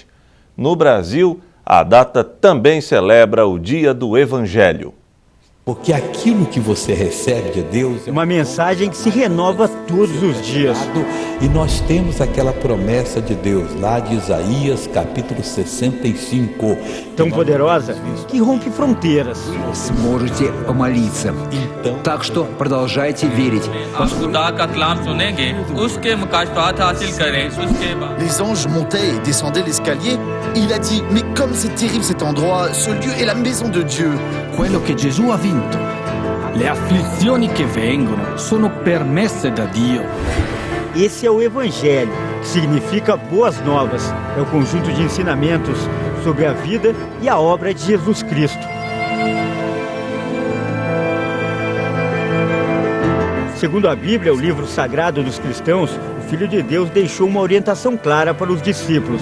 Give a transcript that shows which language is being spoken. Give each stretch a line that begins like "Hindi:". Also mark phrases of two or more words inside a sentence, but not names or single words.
Portuguese: No Brasil, a data também celebra o Dia do Evangelho. Porque aquilo que você recebe de Deus é uma mensagem que se renova todos os dias. E nós temos aquela promessa de Deus lá de Isaías, capítulo 65. Tão poderosa que rompe fronteras.
Russian: Сможете помолиться. Так что продолжайте верить.
French: Les anges montaient et descendaient l'escalier. Il a dit, mais comme c'est terrible cet endroit, ce lieu est la maison de Dieu.
Italian: Quello che Gesù ha vinto. Le afflizioni che vengono sono permesse da Dio.
Portuguese: Esse é o Evangelho, que significa boas novas. É o conjunto de ensinamentos sobre a vida e a obra de Jesus Cristo. Segundo a Bíblia, o livro sagrado dos cristãos, o Filho de Deus deixou uma orientação clara para os discípulos.